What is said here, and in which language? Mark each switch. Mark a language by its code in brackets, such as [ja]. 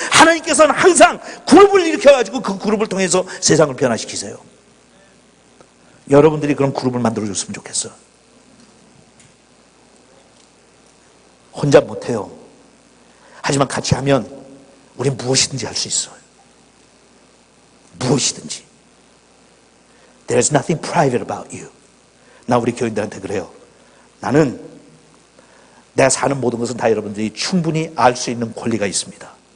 [ko] 하나님께서는 항상 그룹을 일으켜가지고 그 그룹을 통해서 세상을 변화시키세요. 여러분들이 그런 그룹을 만들어줬으면 좋겠어. 혼자 못해요. 하지만 같이 하면 우린 무엇이든지 할 수 있어요. 무엇이든지. [en] There is nothing private about you. [ko] 나 우리 교인들한테 그래요. 나는 내가 사는 모든 것은 다 여러분들이 충분히 알 수 있는 권리가 있습니다.